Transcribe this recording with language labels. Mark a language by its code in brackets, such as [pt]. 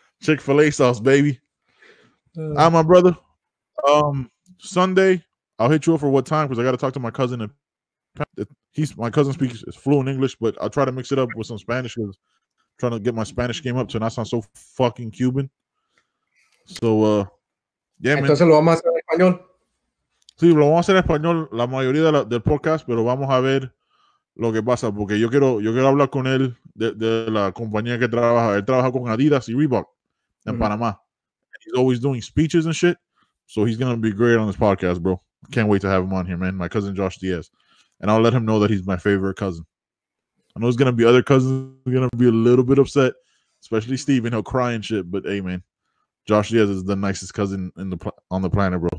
[en] Chick-fil-A sauce, baby. My brother. Sunday, I'll hit you up for what time because I got to talk to my cousin. And my cousin speaks fluent English, but I'll try to mix it up with some Spanish because I'm trying to get my Spanish game up to not sound so fucking Cuban. So, yeah, [es] entonces lo vamos a hacer en español. Sí, lo vamos a hacer en español la mayoría del podcast, pero vamos a ver lo que pasa porque yo quiero hablar con él de la compañía que trabaja. Él trabaja con Adidas y Reebok en Panamá. [en] He's always doing speeches and shit. So he's going to be great on this podcast, bro. Can't wait to have him on here, man. My cousin Josh Diaz. And I'll let him know that he's my favorite cousin. I know there's going to be other cousins who are going to be a little bit upset, especially Steven. He'll cry and shit. But, hey, man, Josh Diaz is the nicest cousin on the planet, bro.